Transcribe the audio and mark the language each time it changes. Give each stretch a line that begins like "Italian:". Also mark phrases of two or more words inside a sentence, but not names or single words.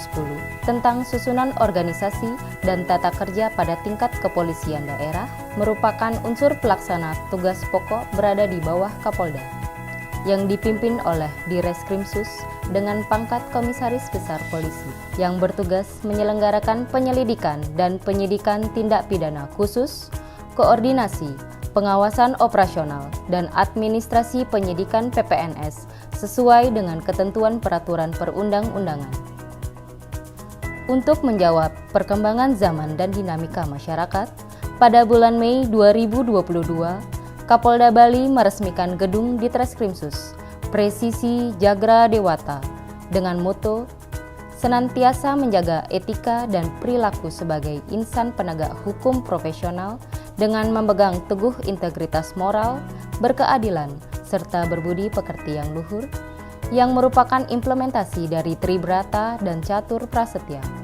Indonesian: tentang susunan organisasi dan tata kerja pada tingkat kepolisian daerah, merupakan unsur pelaksana tugas pokok berada di bawah Kapolda, yang dipimpin oleh Direskrimsus dengan pangkat Komisaris Besar Polisi, yang bertugas menyelenggarakan penyelidikan dan penyidikan tindak pidana khusus, koordinasi, pengawasan operasional, dan administrasi penyidikan PPNS sesuai dengan ketentuan peraturan perundang-undangan. Untuk menjawab perkembangan zaman dan dinamika masyarakat, pada bulan Mei 2022, Kapolda Bali meresmikan gedung Ditreskrimsus Presisi Jagra Dewata dengan moto senantiasa menjaga etika dan perilaku sebagai insan penegak hukum profesional dengan memegang teguh integritas moral, berkeadilan, serta berbudi pekerti yang luhur, yang merupakan implementasi dari Tribrata dan Catur Prasetya.